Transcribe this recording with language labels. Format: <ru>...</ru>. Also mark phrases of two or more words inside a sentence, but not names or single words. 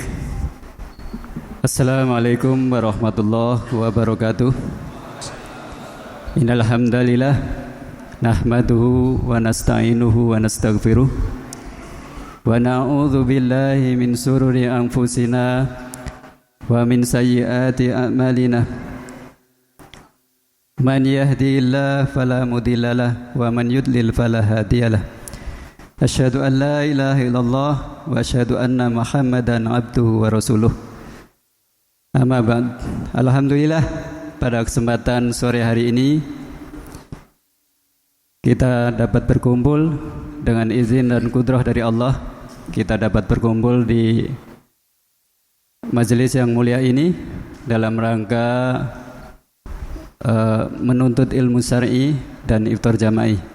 <ar>السلام عليكم ورحمة الله وبركاته. إن الحمد لله نحمده ونستعينه ونستغفره ونعوذ بالله من شرور أنفسنا ومن سيئات أعمالنا. من يهده الله فلا مضل له ومن يضلل فلا هادي له. أشهد أن لا إله إلا الله وأشهد أن محمدا عبده ورسوله. أما بعد.</ar> <id>Alhamdulillah, pada kesempatan sore hari ini kita dapat berkumpul dengan izin dan kudrah dari Allah. Kita dapat berkumpul di majelis yang mulia ini dalam rangka menuntut ilmu syar'i dan</id> <ar>إفطار جماعي.</ar>